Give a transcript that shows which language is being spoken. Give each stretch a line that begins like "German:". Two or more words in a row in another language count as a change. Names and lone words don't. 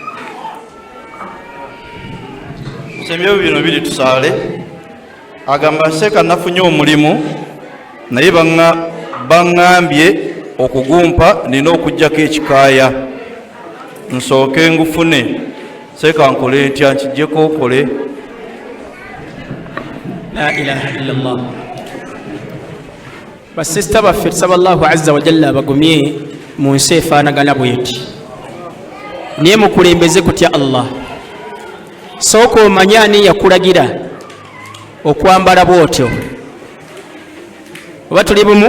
Ganda: Sembyewo bino biri tusaale. Agamba seeka nafunye omulimu naye baŋŋambye okugumpa nina okuggyako ekikaaya nsooke ngufune. Seeka nkole ntya nkiggyeko okole?
Arabic: لا إله إلا الله.
Ganda: Basisita baffe tusaba
Arabic: الله عز وجل
Ganda: abagumye mu nsi efaanagana bweti, naye mukulembeze kutya Allah. Sooka omanye ani yakulagira okwambala bwotyo. Oba tuli bumu?